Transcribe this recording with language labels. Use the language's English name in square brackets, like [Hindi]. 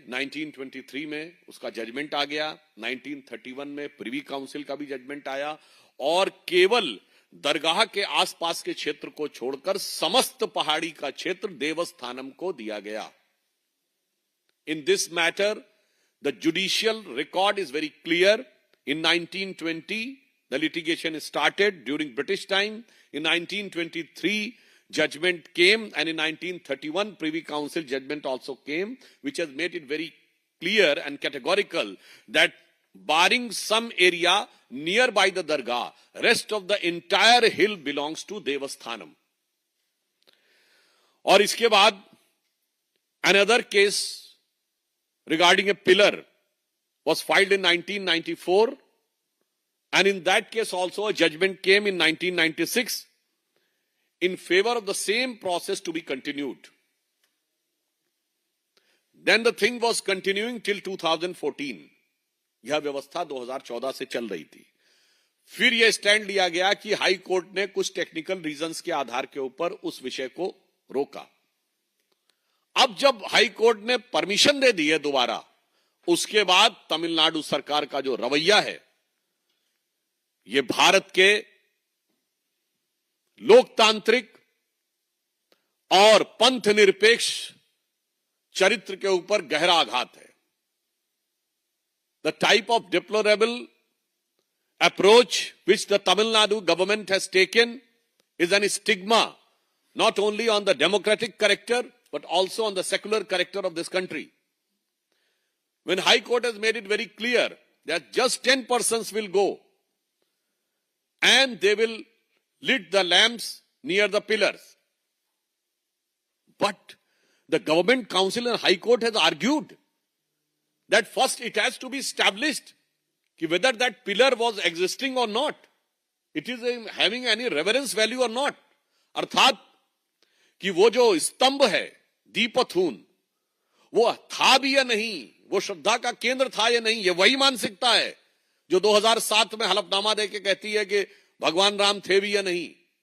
[Hindi] 1923 में उसका जजमेंट आ गया। 1931 में प्रिवी काउंसिल का भी जजमेंट आया, और केवल दरगाह के आसपास के क्षेत्र को छोड़कर समस्त पहाड़ी का क्षेत्र देवस्थानम को दिया गया। [English] In this matter the judicial record is very clear. In 1920 the litigation started during British time. In 1923 judgment came, and in 1931 Privy Council judgment also came, which has made it very clear and categorical that barring some area nearby the dargah, rest of the entire hill belongs to Devasthanam. [Hindi] और इसके बाद [English] another case regarding a pillar was filed in 1994. And in that case also a judgment came in 1996 in favor of the same process to be continued. Then the thing was continuing till 2014. [Hindi] यह व्यवस्था 2014 से चल रही थी। फिर यह stand लिया गया कि हाई कोर्ट ने कुछ टेक्निकल रीजंस के आधार के ऊपर उस विषय को रोका। अब जब हाई कोर्ट ने परमिशन दे दी है दोबारा, उसके बाद तमिलनाडु सरकार का जो रवैया है, यह भारत के लोकतांत्रिक और पंथ निरपेक्ष चरित्र के ऊपर गहरा आघात है। [English] The type of deplorable approach which the Tamil Nadu government has taken is an stigma not only on the democratic character but also on the secular character of this country. When High Court has made it very clear that just 10 persons will go and they will lit the lamps near the pillars. But the government council and High Court has argued that first it has to be established whether that pillar was existing or not, it is having any reverence value or not. [Hindi] अर्थात कि वो जो स्तंभ है दीपथून, वो था भी या नहीं, वो श्रद्धा का केंद्र था या नहीं, ये वही मानसिकता है जो 2007 में हलफनामा देके कहती है कि भगवान राम थे भी या नहीं।